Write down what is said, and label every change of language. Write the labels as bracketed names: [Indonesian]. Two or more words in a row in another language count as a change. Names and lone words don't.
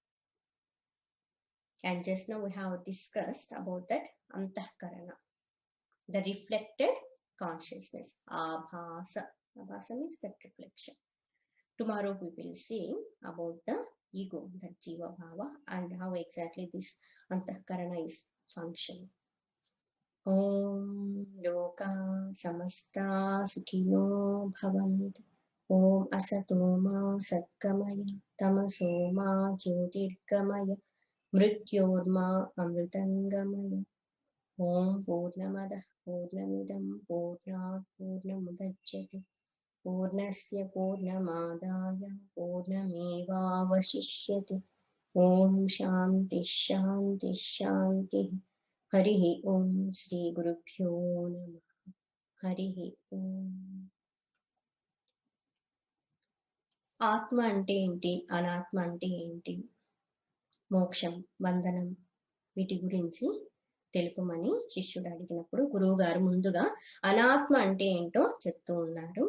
[English] And just now we have discussed about that Antahkarana, the reflected consciousness. Abhasa. Abhasa means that reflection. Tomorrow we will see about the ego, that [Sanskrit] जीव भाव, [English] and how exactly this Antahkarana is functioning. [Sanskrit] ॐ लोकाः समस्ताः सुखिनो भवन्तु. ॐ असतो मा सद्गमय तमसो मा ज्योतिर्गमय मृत्योर्मा अमृतं गमय. ॐ पूर्णमदः पूर्णमिदं पूर्णात्पूर्णमुदच्यते पूर्णस्य पूर्णमादाय पूर्णमेवावशिष्यते. ॐ शान्तिः शान्तिः शान्तिः. हरिः ॐ। श्री गुरुभ्यो नमः. हरिः ॐ. [Telugu] ఆత్మ అంటే ఏంటి, అనాత్మ అంటే ఏంటి, మోక్షం, బంధనం, వీటి గురించి తెలుపమని శిష్యుడు అడిగినప్పుడు గురువు గారు ముందుగా అనాత్మ అంటే ఏంటో చెప్తూ ఉన్నారు.